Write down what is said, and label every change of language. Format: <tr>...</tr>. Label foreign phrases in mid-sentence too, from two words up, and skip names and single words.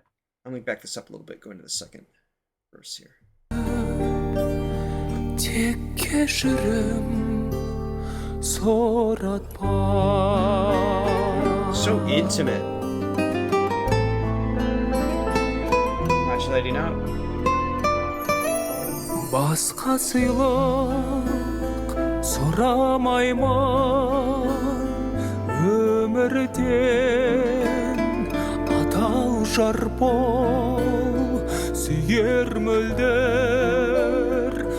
<en>Let me back this up a little bit, go into the second verse here. So intimate. Modulating out.</en> <kk>Басқа сыйлық сұрамаймын өмірден адал жар бол сүйер мөлдір</kk>